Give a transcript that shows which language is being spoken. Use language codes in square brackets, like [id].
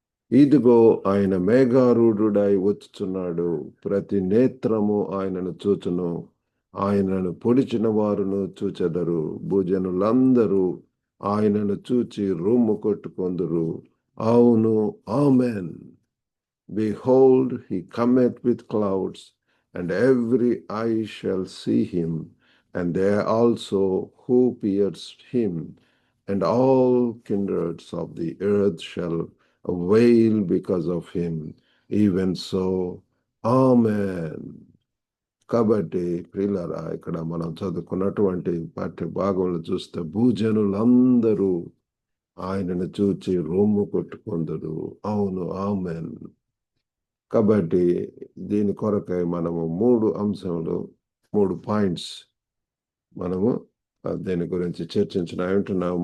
[te] ఇదిగో ఆయన మేఘారూఢుడై వచ్చుచున్నాడు, ప్రతి నేత్రము ఆయనను చూచును, ఆయనను పొడిచిన వారును చూచెదరు, భూజనులందరూ ఆయనను చూచి రొమ్ము కొట్టుకొందురు. అవును, amen. [en] Behold, he cometh with clouds, and every eye shall see him, and they also who pierced him, and all kindreds of the earth shall wail because of him. Even so, Amen. [te] కాబట్టి ప్రియులారా, ఇక్కడ మనం చదువుకున్నటువంటి పాఠ్య భాగంలో చూస్తే భూజనులందరూ ఆయనను చూచి రొమ్ము కొట్టుకొందురు. అవును, ఆమెన్. కాబట్టి దీని కొరకై మనము 3 అంశములు, 3 పాయింట్స్ మనము దీని గురించి చర్చించుకుంటున్నాము.